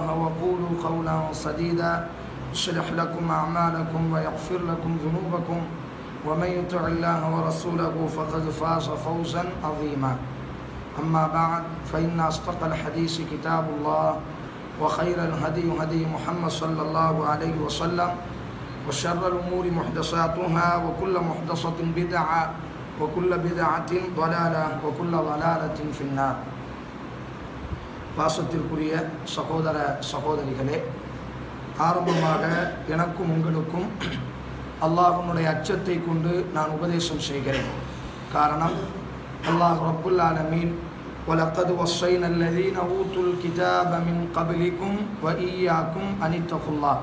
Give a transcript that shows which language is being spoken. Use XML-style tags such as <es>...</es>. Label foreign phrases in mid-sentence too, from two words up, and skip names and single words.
<ar>وقولوا قولا سديدا يصلح لكم أعمالكم ويغفر لكم ذنوبكم ومن يطع الله ورسوله فقد فاز فوزا عظيما أما بعد فإن أصدق الحديث كتاب الله وخير الهدي هدي محمد صلى الله عليه وسلم وشر الأمور محدثاتها وكل محدثة بدعة وكل بدعة ضلالة وكل ضلالة في النار.</ar> <ta>பாசத்திற்குரிய சகோதர சகோதரிகளே, ஆரம்பமாக எனக்கும் உங்களுக்கும் அல்லாஹ்வுடைய அச்சத்தை கொண்டு நான் உபதேசம் செய்கிறேன்.</ta> <ar>காரணம், الله رب العالمين ولقد وصينا الذين أوتوا الكتاب من قبلكم وإياكم أن اتقوا الله.</ar>